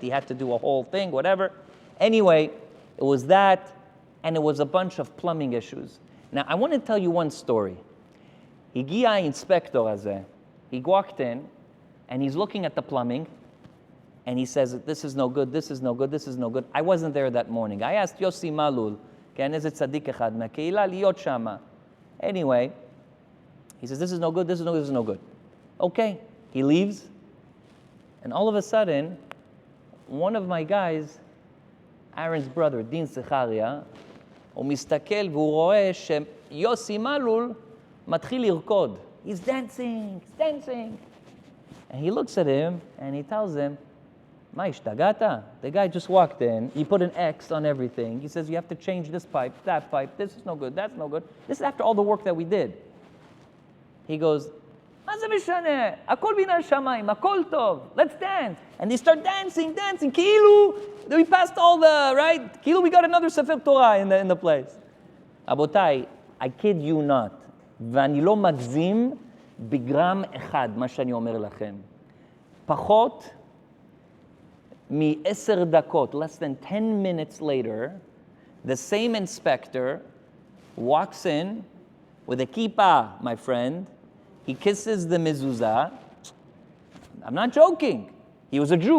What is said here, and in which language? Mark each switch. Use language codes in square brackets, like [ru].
[en] He had to do a whole thing, whatever. Anyway, it was that, and it was a bunch of plumbing issues. Now, I want to tell you one story. [he] הגיע האינספקטור הזה, [en] he walked in, and he's looking at the plumbing, and he says, this is no good, this is no good, this is no good. I wasn't there that morning. I asked [he] Yossi Malul, כן, איזה צדיק אחד מהקהילה, להיות שמה. [en] Anyway, he says, this is no good, this is no good, this is no good. Okay, he leaves, and all of a sudden, one of my guys, Aaron's brother, דין סחריה, [he] הוא מסתכל והוא רואה שיוסי מלול מתחיל לרקוד. [en] He's dancing, he's dancing. And he looks at him and he tells him, [he] מה השתגעת? [en] The guy just walked in, he put an X on everything. He says, you have to change this pipe, that pipe, this is no good, that's no good. This is after all the work that we did. He goes, [he] מה זה משנה? הכל בין השמיים, הכל טוב, [en] let's dance. And they start dancing, dancing, כאילו, we passed all the, right? כאילו we got another ספר תורה in the place. [he] רבותיי, [en] I kid you not, [he] ואני לא מגזים בגרם אחד, מה שאני אומר לכם. פחות מ-10 דקות, [en] less than 10 minutes later, the same inspector walks in with a kippah, my friend. He kisses the mezuzah. I'm not joking. He was a Jew.